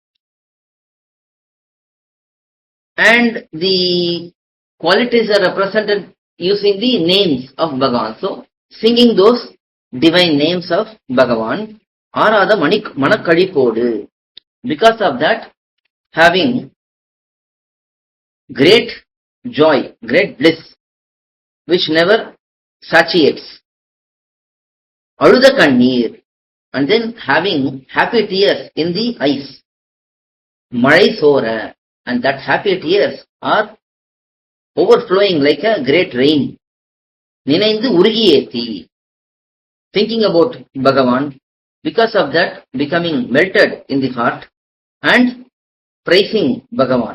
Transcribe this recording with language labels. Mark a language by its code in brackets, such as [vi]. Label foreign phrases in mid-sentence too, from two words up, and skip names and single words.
[en] And the qualities are represented using the names of Bhagavan. So singing those divine names of Bhagavan, [ta] ஆராத மனக்களிப்போடு. [en] Because of that, having great joy, great bliss, which never satiates. [ta] அழுத கண்ணீர், [en] and then having happy tears in the eyes. [ta] மழை சோர, [en] and that happy tears are overflowing like a great rain. [ta] நினைந்து உருகியேத்தி, [en] thinking about Bhagavan, because of that becoming melted in the heart and praising Bhagavan.